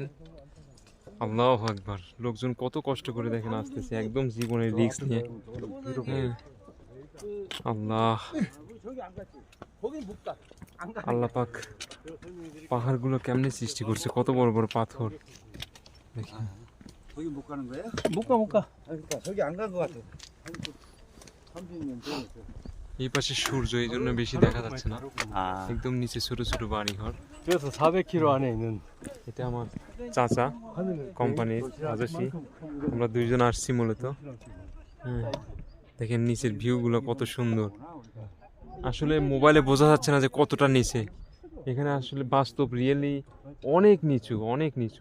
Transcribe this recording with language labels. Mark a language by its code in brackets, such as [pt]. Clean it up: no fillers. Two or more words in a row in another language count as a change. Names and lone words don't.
[bn] আল্লাহু আকবার, লোকজন কত কষ্ট করে দেখেন আসতেছে, একদম জীবনের রিস্ক নিয়ে। হ্যাঁ, আল্লাহ আল্লাহ পাক পাহাড়গুলো কেমনে সৃষ্টি করছে, কত বড় বড় পাথর দেখেন। [ko] 거기 못 가는 거예요? 못 가, 못 가. 그러니까 저기 안 간 거 같아. 30년 전에. [bn] এই পাশে সূর্য, এই জন্য বেশি দেখা যাচ্ছে না। একদম নিচে ছোট ছোট বাড়ি ঘর। [ko] 그래서 400km 안에 있는 [bn] এটা আমার চাচা, কোম্পানির রাজস্বী। আমরা দুইজন আসছি মূলত। হ্যাঁ, দেখেন নিচের ভিউগুলো কত সুন্দর। আসলে মোবাইলে বোঝা যাচ্ছে না যে কতটা নিচে। এখানে আসলে বাস্তব রিয়েলি অনেক নিচু, অনেক নিচু।